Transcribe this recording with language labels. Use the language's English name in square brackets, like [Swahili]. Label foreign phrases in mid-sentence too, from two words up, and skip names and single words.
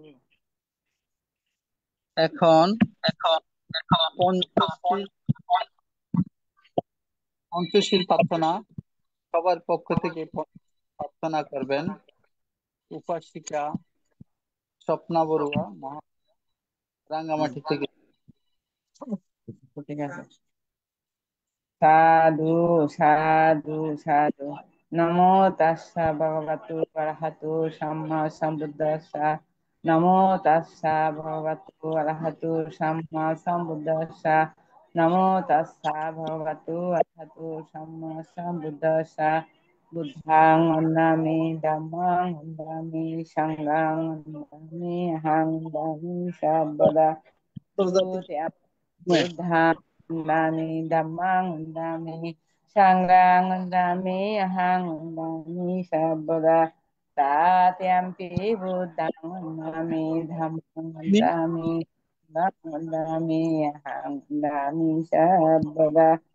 [Bangla] এখন পঞ্চশীল পঞ্চশীল প্রার্থনা সবার পক্ষ থেকে প্রার্থনা করবেন। উপাসিকা স্বপ্না বড়ুয়া রাঙ্গামাটি থেকে। ঠিক আছে। সাধু সাধু সাধু। [Pali] नमो तस्स भगवतो अरहतो सम्मा सम्बुद्धस्स। नमो तस्स भगवतो अरहतो सम्मा सम्बुद्धस्स। नमो तस्स भगवतो अरहतो सम्मा सम्बुद्धस्स। बुद्धं वन्दामि धम्मं वन्दामि संघं वन्दामि अहं वन्दामि सब्बदा। बुद्धां वन्दामि धम्मां वन्दामि संघां वन्दामि अहं वन्दामि सर्वदा। तात्यम्पि बुद्धं वन्दामि धम्मं वन्दामि संघं वन्दामि अहं वन्दामि सर्वदा।